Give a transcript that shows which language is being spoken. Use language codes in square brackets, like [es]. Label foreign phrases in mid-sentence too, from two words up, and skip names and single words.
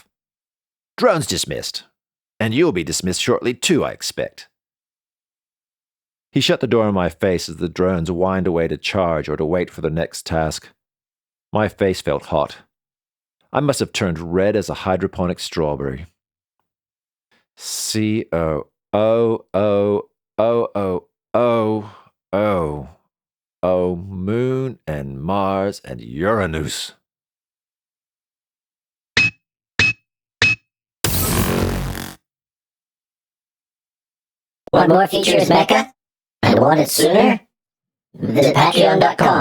[en] Drone's dismissed. And you'll be dismissed shortly too, I expect. He shut the door in my face as the drones whined away to charge or to wait for the next task. My face felt hot. I must have turned red as a hydroponic strawberry. C-O-O-O-O-O-O. Moon and Mars and Uranus. Want more Features Mecha? And want it sooner?